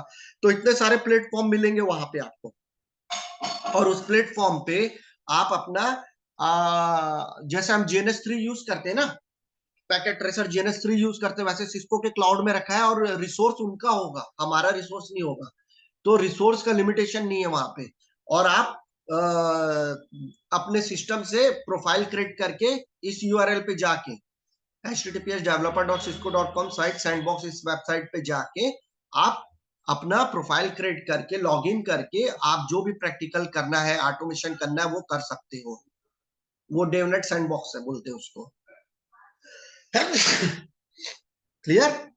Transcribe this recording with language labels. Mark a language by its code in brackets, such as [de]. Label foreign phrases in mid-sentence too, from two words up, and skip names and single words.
[hi] तो इतने सारे प्लेटफॉर्म मिलेंगे वहां पे आपको। और उस प्लेटफॉर्म पे आप अपना जैसे हम जीएनएस 3 यूज करते हैं ना, पैकेट ट्रेसर जीएनएस 3 यूज करते हैं, वैसे सिस्को के क्लाउड में रखा है, और रिसोर्स उनका होगा, हमारा रिसोर्स नहीं होगा। तो रिसोर्स का लिमिटेशन नहीं है वहां पे। और आप अपने सिस्टम से [en] profile create [hi] करके इस यूआरएल पे जाके, https://developer.cisco.com [en] site sandbox, [hi] इस वेबसाइट पे जाके आप अपना [en] profile create [hi] करके, लॉगिन करके, आप जो भी प्रैक्टिकल करना है, ऑटोमेशन करना है, वो कर सकते हो। वो डेवनेट सैंडबॉक्स है बोलते हैं उसको। क्लियर?